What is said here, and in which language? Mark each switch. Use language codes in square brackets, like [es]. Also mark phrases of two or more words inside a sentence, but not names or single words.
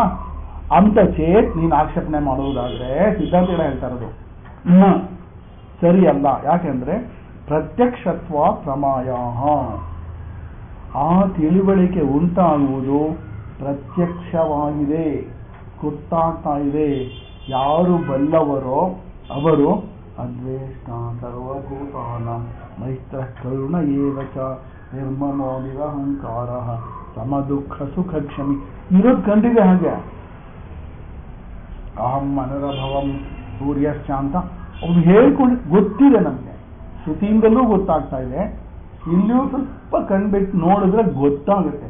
[kn] ಅಂತ ಚೇತ್ ನೀನು ಆಕ್ಷೇಪಣೆ ಮಾಡುವುದಾದ್ರೆ ಸಿದ್ಧಾಂತಗಳು ಹೇಳ್ತಾ ಇರೋದು ಸರಿ ಅಲ್ಲ. ಯಾಕೆಂದ್ರೆ [sa] ಪ್ರತ್ಯಕ್ಷತ್ವ ಪ್ರಮಾಯ, [kn] ಆ ತಿಳುವಳಿಕೆ ಉಂಟಾಗುವುದು ಪ್ರತ್ಯಕ್ಷವಾಗಿದೆ, ಗೊತ್ತಾಗ್ತಾ ಇದೆ. ಯಾರು ಬಲ್ಲವರೋ ಅವರು [sa] ಅದ್ವೇಷ್ಟ ಸರ್ವಭೂತಾನ ಮೈತ್ರ ಕರುಣ ಏವಚ ನಿರ್ಮಮೋ ನಿರಹಂಕಾರ ಸಮದುಃಖ ಸುಖ ಕ್ಷಮಿ. [kn] ಇರೋದು ಕಂಡಿದೆ ಹಾಗೆ. [sa] ಅಹಂ ಅನರಭವಂ ಸೂರ್ಯಶ್ಚ [kn] ಅಂತ ಅವ್ರು ಹೇಳ್ಕೊಂಡು ಗೊತ್ತಿದೆ ನಮಗೆ, ಶ್ರುತಿಯಿಂದಲೂ ಗೊತ್ತಾಗ್ತಾ ಇದೆ. ಇಲ್ಲಿಯೂ ಸ್ವಲ್ಪ ಕಣ್ಬಿಟ್ಟು ನೋಡಿದ್ರೆ ಗೊತ್ತಾಗುತ್ತೆ.